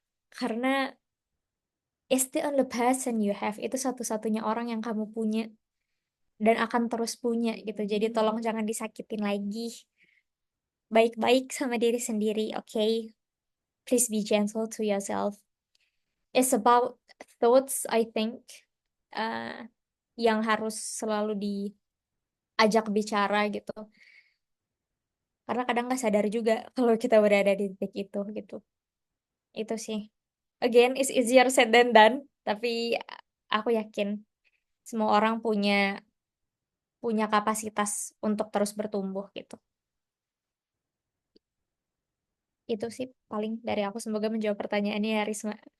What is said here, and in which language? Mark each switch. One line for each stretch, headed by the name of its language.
Indonesian: Karena
English: it's the only person you have.
Indonesian: Itu satu-satunya orang yang kamu punya dan akan terus punya gitu. Jadi tolong jangan disakitin lagi. Baik-baik sama diri sendiri, oke?
English: Please be gentle to yourself. It's about thoughts, I think, uh,
Indonesian: yang harus selalu diajak bicara gitu. Karena kadang nggak sadar juga kalau kita berada di titik itu gitu. Itu sih.
English: Again, it's easier said than done.
Indonesian: Tapi aku yakin semua orang punya punya kapasitas untuk terus bertumbuh gitu. Itu sih paling dari aku. Semoga menjawab pertanyaannya ya, Risma.